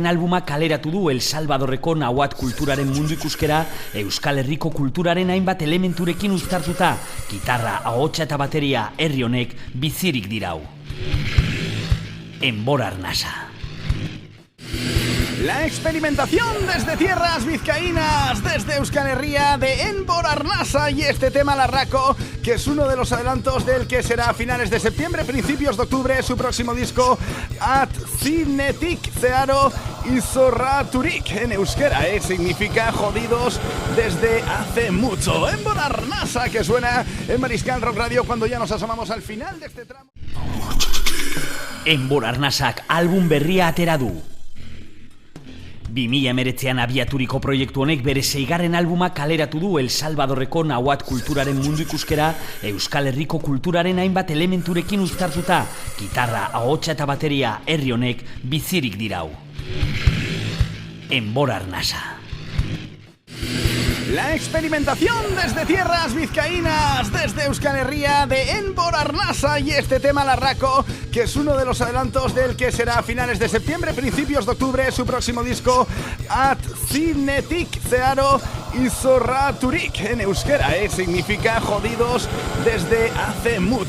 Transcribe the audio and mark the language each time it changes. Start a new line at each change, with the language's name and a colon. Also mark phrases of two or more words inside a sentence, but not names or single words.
Basque: albuma kaleratu du El Salvadorreko nahuat kulturaren mundu ikuskera, Euskal Herriko kulturaren hainbat elementurekin uztartuta, gitarra, ahotsa eta bateria herri honek bizirik dirau. Enbor Arnasa.
Spanish: La experimentación desde tierras vizcaínas, desde Euskal Herria, de Enbor Arnasa y este tema Larraco, que es uno de los adelantos del que será a finales de septiembre, principios de octubre, su próximo disco At Cinetik Zeharo Izorraturik en euskera, significa jodidos desde hace mucho. Enbor Arnasa, que suena en Mariscal Rock Radio cuando ya nos asomamos al final de este tramo.
Basque: Enbor Arnasak album berria atera du. 2019an abiaturiko proiektu honek bere 6. albuma kaleratu du El Salvadorreko nahuat kulturaren mundu ikuskera, Euskal Herriko kulturaren hainbat elementurekin uztartuta, gitarra, ahotsa eta bateria herri honek bizirik dirau. Enbor Arnasa.
Spanish: La experimentación desde tierras vizcaínas, desde Euskal Herria, de Enbor Arnasa y este tema Larraco, que es uno de los adelantos del que será a finales de septiembre, principios de octubre, su próximo disco Atzinetik Zeharo Izorraturik, en euskera, significa jodidos desde hace mucho.